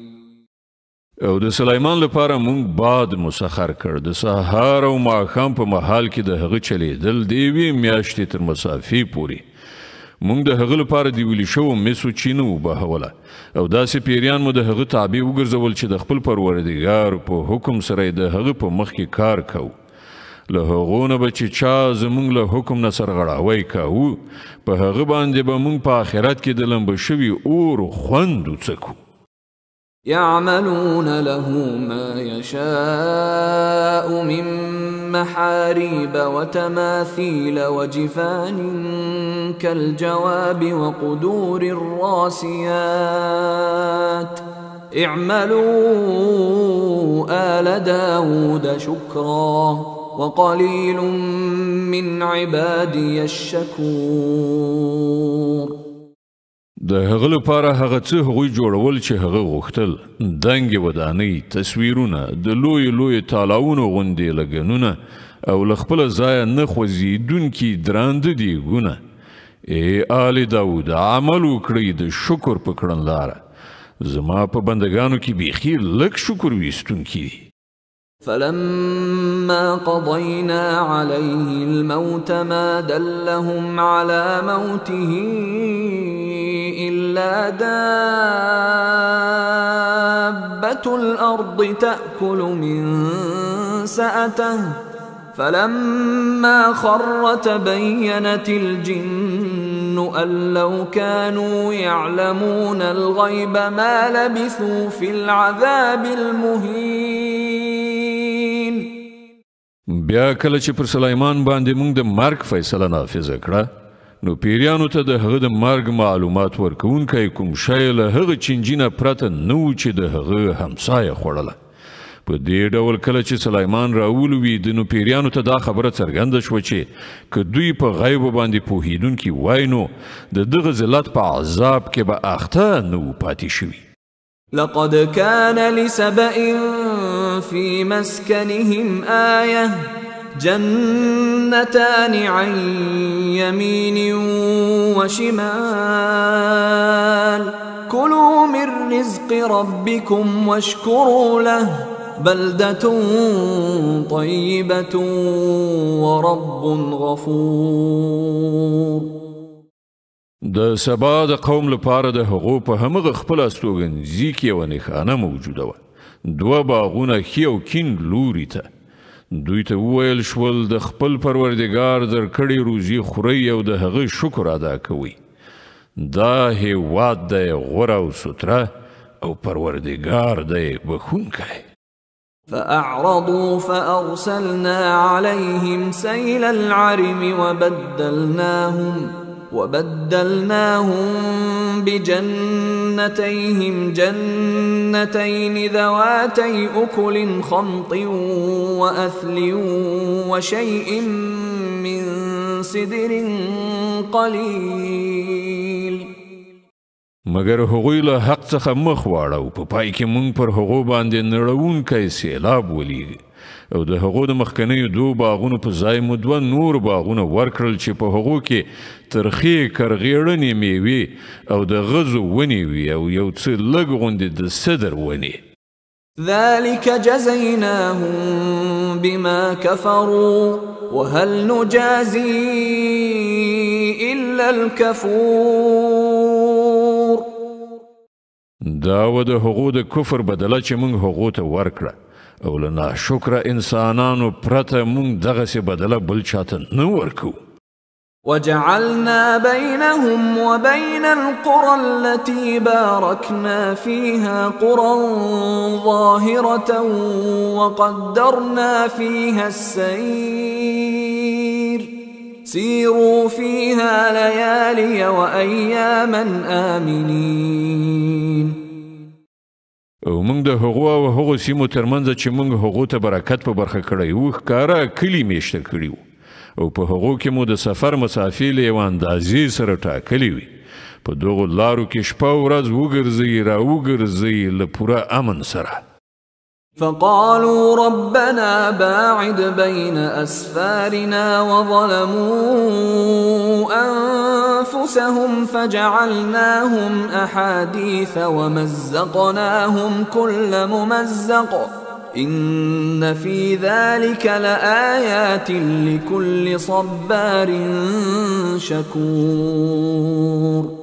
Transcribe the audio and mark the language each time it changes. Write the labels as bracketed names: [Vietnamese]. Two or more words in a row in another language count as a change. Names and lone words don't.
[Pashto] او د سلیمان لپاره مونږ باد مسخر کړ د سهار او ماښام په مهال کې د هغه چلیدل د یوې میاشتې تر مسافې پورې. مونږ د هغه لپاره د ویلې شوو مسو چینه وبهوله او داسې پیریان مو د هغه تابع وګرځول چې د خپل پروردګار په حکم سره د هغه په مخ کې کار کوو. له هغو نه به چې چا زمونږ له حکم نه سرغړاوی کوو په هغه باندې به مونږ په آخرت کې د لمبه شوي اور خوند وڅکو. [Arabic] يعملون له ما يشاء من محاريب وتماثيل وجفان كالجواب وقدور الراسيات اعملوا آل داود شكرا وقليل من عبادي الشكور. [Pashto] د هغه لپاره هغه څه هغوی جوړول چې هغه غوښتل، دنګې ودانۍ، تصویرونه، د لوی تالاونو غوندې لګنونه او له خپله ځایه نه خوځېدونکي درانده دیګونه. ای آل داود عمل وکړئ د شکر په کړنلاره. زما په بندګانو کې بیخي لږ شکر ویستونکي دي. [Arabic] فلما قضينا عليه الموت ما دلهم على موته إلا دابة الأرض تأكل من سأته فلما خر تبينت الجن أن لو كانوا يعلمون الغيب ما لبثوا في العذاب المهين. [Pashto] بیا کله چې پر سلیمان باندې موږ د مرګ فیصله نافذه کړه نو پیریانو ته د هغه د مرګ معلومات ورکوونکی کوم شی له هغه چینجي نه پرته نه و چې د هغه همسایه خوړله. په دې ډول کله چې سلیمان راولوید نو پیریانو ته دا خبره څرګنده شوه چې که دوی په غیبو باندې پوهېدونکي وای نو د دغه ذلت په عذاب کې به اخته نه و پاتې شوي. [Arabic] لقد كان لسبإ في مسكنهم آية جنتان عن يمين وشمال كلوا من رزق ربكم واشكروا له بلدة طيبة ورب غفور. [Pashto] د سبا د قوم لپاره د هغو په همغه خپل استوګنځي کې یوه نښانه موجوده وه. دوه باغونه ښي او کیڼ لوري ته. دوی ته وویل شول د خپل پروردګار درکړې روزي خورئ او د هغه شکر ادا کوئ. دا هېواد دی غوره او سوتره او پروردګار دی بخښونکی. [Arabic] فأعرضوا فأرسلنا عليهم سيل العرم وبدلناهم بجنتيهم جنتين ذواتي أكل خمط وأثل وشيء من سدر قليل. [Pashto] مگر هغوی له حق څخه مخ واړو په پای کې مونږ پر هغو باندې نړوونکی سیلاب ولیږي او د هغو د مخکنیو دو باغونو په ځای مو دوه نور باغونه ورکړل چې په هغو کې ترخې کرغېړنې میوې او د غزو ونې وي او یو څه لږ غوندې د سدر ونې. [Arabic] ذلك جزيناهم بما كفروا وهل نجازي إلا الكفور. [Pashto] دا و د هغو د کفر بدله چې مونږ هغو ته ورکړه او له ناشکره انسانانو پرته مونږ دغسې بدله بل چاته نه ورکو. [Arabic] وجعلنا بينهم وبين القرى التي باركنا فيها قرى ظاهرة وقدرنا فيها السير سيروا فيها ليالي وأياما آمنين. [Pashto] او موږ د هغو او هغو سیمو ترمنځ چې موږ هغو ته برکت په برخه کړی و ښکاره کلي میشته کړي وو او په هغو کې مو د سفر مسافې له یوه اندازې سره ټاکلې وي. په دغو لارو کې شپه ورځ وګرځئ را وګرځئ له پوره امن سره. [Arabic] فقالوا ربنا باعد بين أسفارنا وظلموا أنفسهم فجعلناهم أحاديث ومزقناهم كل ممزق إن في ذلك لآيات لكل صبار شكور.